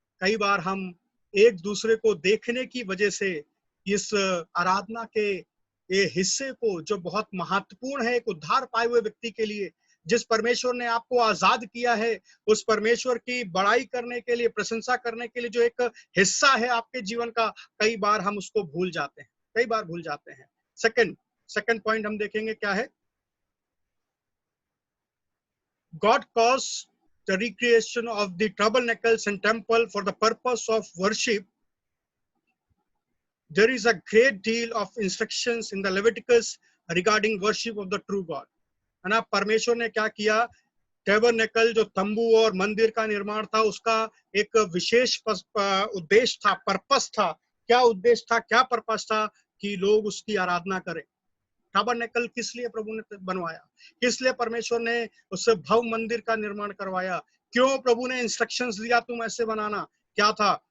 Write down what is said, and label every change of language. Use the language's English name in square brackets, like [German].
[Hindi] कई बार हम एक दूसरे को देखने की वजह से इस आराधना के ये हिस्से को, जो बहुत महत्वपूर्ण है एक उद्धार पाए हुए व्यक्ति के लिए, जिस परमेश्वर ने आपको आजाद किया है, उस परमेश्वर की बड़ाई करने के लिए, प्रशंसा करने के लिए जो एक हिस्सा है आपके जीवन का, कई बार हम उसको भूल जाते हैं, कई बार भूल जाते हैं. सेकंड पॉइंट हम देखेंगे क्या है. [English] God caused the recreation of the tabernacles and temple for the purpose of worship. There is a great deal of instructions in the Leviticus regarding worship of the true God. [Hindi] है ना. परमेश्वर ने क्या किया, टैबरनेकल जो तंबू और मंदिर का निर्माण था, उसका एक विशेष उद्देश्य था, पर्पस था. क्या उद्देश्य था, क्या पर्पस था, कि लोग उसकी आराधना करें. टैबरनेकल किस लिए प्रभु ने बनवाया, किस लिए परमेश्वर ने उससे भव्य मंदिर का निर्माण करवाया, क्यों प्रभु ने इंस्ट्रक्शंस दिया तुम ऐसे बनाना, क्या था,